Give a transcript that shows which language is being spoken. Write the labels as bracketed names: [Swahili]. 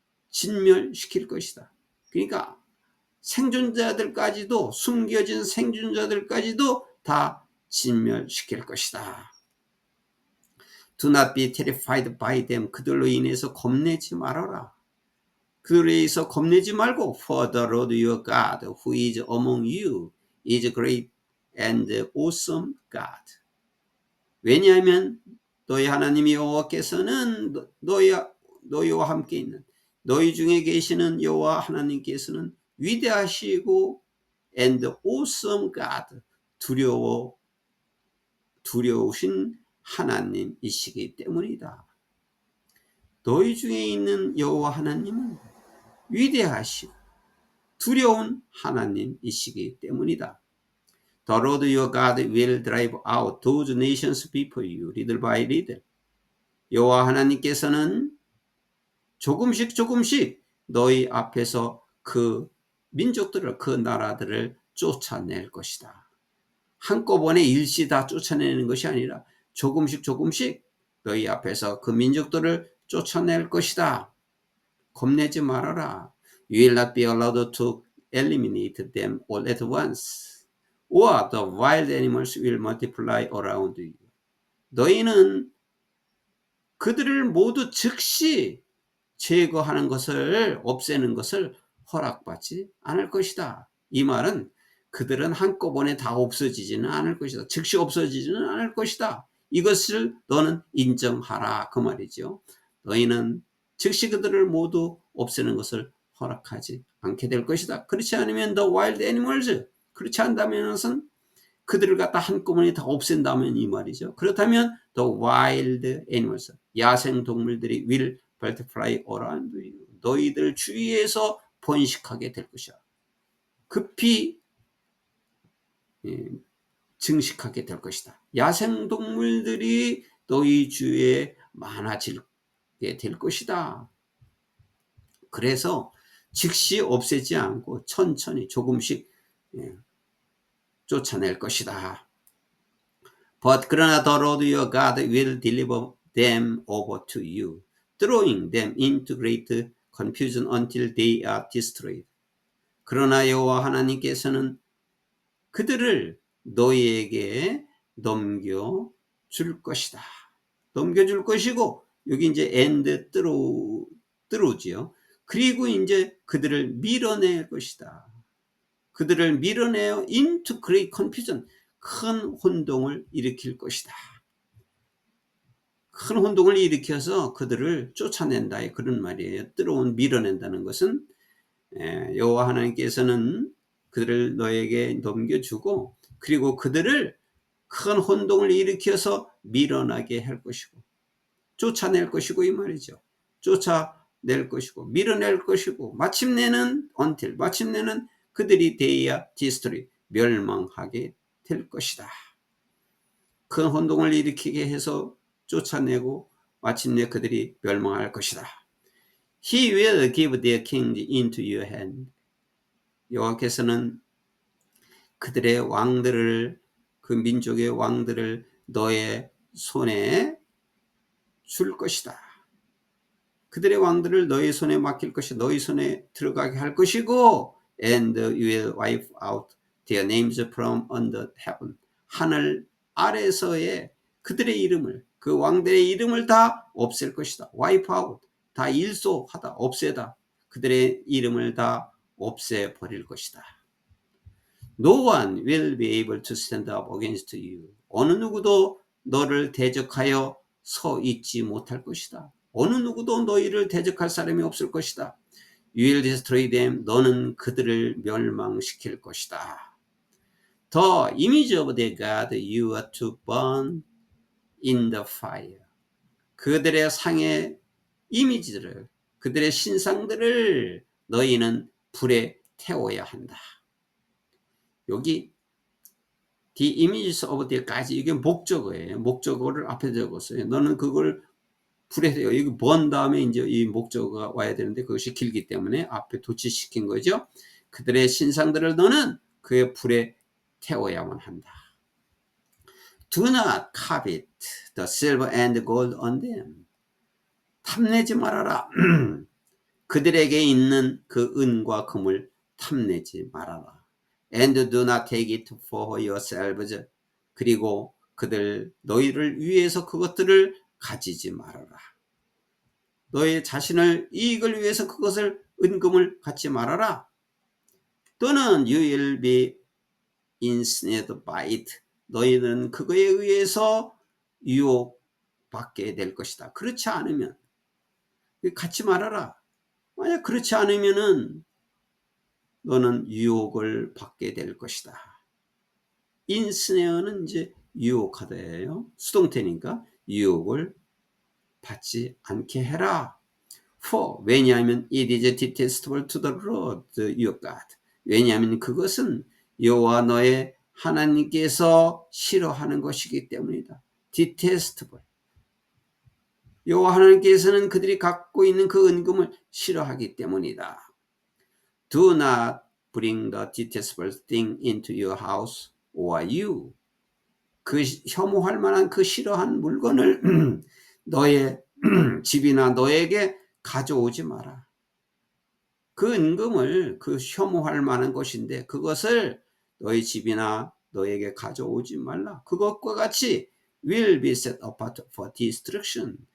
[Korean] 진멸시킬 것이다. 그러니까 생존자들까지도 숨겨진 생존자들까지도 다 진멸시킬 것이다. [English] Do not be terrified by them. [Korean] 그들로 인해서 겁내지 말아라. 그들에 의해서 겁내지 말고 [English] For the Lord your God who is among you is great and awesome God. [Korean] 왜냐하면 너희 하나님 여호와께서는 너희와 함께 있는 너희 중에 계시는 여호와 하나님께서는 위대하시고 [English] and awesome God [Korean] 두려우신 하나님이시기 때문이다. 너희 중에 있는 여호와 하나님은 위대하시고 두려운 하나님이시기 때문이다. [English] The Lord your God will drive out those nations before you, little by little. [Korean] 여호와 하나님께서는 조금씩 너희 앞에서 그 민족들을, 그 나라들을 쫓아낼 것이다. 한꺼번에 일시 다 쫓아내는 것이 아니라 조금씩 너희 앞에서 그 민족들을 쫓아낼 것이다. 겁내지 말아라. [English] You will not be allowed to eliminate them all at once. Or the wild animals will multiply around you. [Korean] 너희는 그들을 모두 즉시 제거하는 것을, 없애는 것을 허락받지 않을 것이다. 이 말은 그들은 한꺼번에 다 없어지지는 않을 것이다. 즉시 없어지지는 않을 것이다. 이것을 너는 인정하라 그 말이죠. 너희는 즉시 그들을 모두 없애는 것을 허락하지 않게 될 것이다. 그렇지 않으면 [English] the wild animals, [Korean] 그렇지 않다면은 그들을 갖다 한꺼번에 다 없앤다면 이 말이죠. 그렇다면 [English] the wild animals, [Korean] 야생 동물들이 [English] will multiply around you, [Korean] 너희들 주위에서 번식하게 될 것이야. 급히 증식하게 될 것이다. 야생 동물들이 너희 주위에 많아지게 될 것이다. 그래서 즉시 없애지 않고 천천히 조금씩 쫓아낼 것이다. [English] But [Korean] 그러나 [English] the Lord your God will deliver them over to you, throwing them into great confusion until they are destroyed. [Korean] 그러나 여호와 하나님께서는 그들을 너희에게 넘겨줄 것이다. 넘겨줄 것이고, 여기 이제 and through지요. 그리고 이제 그들을 밀어낼 것이다. 그들을 밀어내어 [English] into great confusion, [Korean] 큰 혼동을 일으킬 것이다. 큰 혼동을 일으켜서 그들을 쫓아낸다. 그런 말이에요. 뜨러운 밀어낸다는 것은 여호와 하나님께서는 그들을 너에게 넘겨주고, 그리고 그들을 큰 혼동을 일으켜서 밀어나게 할 것이고 쫓아낼 것이고 이 말이죠. 쫓아낼 것이고 밀어낼 것이고 마침내는 그들이 대야 디스트리, 멸망하게 될 것이다. 큰 혼동을 일으키게 해서 쫓아내고 마침내 그들이 멸망할 것이다. [English] He will give their king into your hand. [Korean] 여호와께서는 그들의 왕들을, 그 민족의 왕들을 너의 손에 줄 것이다. 그들의 왕들을 너희 손에 맡길 것이고 너희 손에 들어가게 할 것이고, [English] and you will wipe out their names from under heaven. [Korean] 하늘 아래서의 그들의 이름을, 그 왕들의 이름을 다 없앨 것이다. [English] wipe out, [Korean] 다 일소하다, 없애다. 그들의 이름을 다 없애버릴 것이다. [English] No one will be able to stand up against you. [Korean] 어느 누구도 너를 대적하여 서 있지 못할 것이다. 어느 누구도 너희를 대적할 사람이 없을 것이다. [English] You will destroy them. [Korean] 너는 그들을 멸망시킬 것이다. [English] The image of their God you are to burn in the fire. [Korean] 그들의 상의 이미지들을, 그들의 신상들을 너희는 불에 태워야 한다. 여기 [English] the images of the [Korean] 까지 이게 목적어예요. 목적어를 앞에 적었어요. 너는 그걸 불에 태워. 여기 번 다음에 이제 이 목적어가 와야 되는데 그것이 길기 때문에 앞에 도치시킨 거죠. 그들의 신상들을 너는 그의 불에 태워야만 한다. [English] Do not covet the silver and gold on them. [Korean] 탐내지 말아라. 그들에게 있는 그 은과 금을 탐내지 말아라. [English] And do not take it for yourselves. [Korean] 그리고 너희를 위해서 그것들을 가지지 말아라. 너희 자신을 이익을 위해서 그것을 은금을 갖지 말아라. 또는 [English] you will be ensnared by it. [Korean] 너희는 그거에 의해서 유혹받게 될 것이다. 그렇지 않으면 갖지 말아라. 만약 그렇지 않으면은 너는 유혹을 받게 될 것이다. 인스네어는 이제 유혹하다예요. 수동태니까 유혹을 받지 않게 해라. [English] For [Korean] 왜냐하면 [English] it is detestable to the Lord your God. [Korean] 왜냐하면 그것은 여호와 너의 하나님께서 싫어하는 것이기 때문이다. [English] detestable. [Korean] 여호와 하나님께서는 그들이 갖고 있는 그 은금을 싫어하기 때문이다. [English] Do not bring the detestable thing into your house or you. [Korean] 그 혐오할 만한 그 싫어한 물건을 너의 집이나 너에게 가져오지 마라. 그 은금을, 그 혐오할 만한 것인데 그것을 너희 집이나 너에게 가져오지 말라. 그것과 같이 [English] will be set apart for destruction.